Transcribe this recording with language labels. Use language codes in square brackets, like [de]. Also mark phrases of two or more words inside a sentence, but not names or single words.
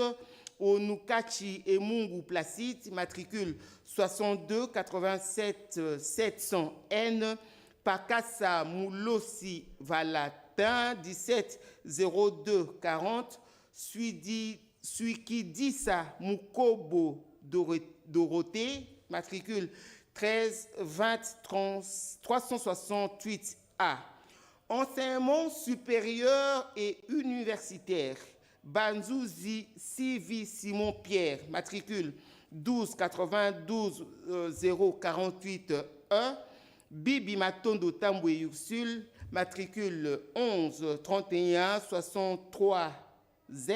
[fr] Onukachi Emungu Placide, matricule 62 87 700 N. Pakassa Moulossi Valatin, 17 02 40. Suikidissa Mukobo Dorothée, matricule 13 20 368 A. Enseignement supérieur et universitaire. Banzouzi Sivi Simon Pierre, matricule 12 92 048 1. Bibi Matondo Tamboué Ursule, matricule 11 31 63 Z.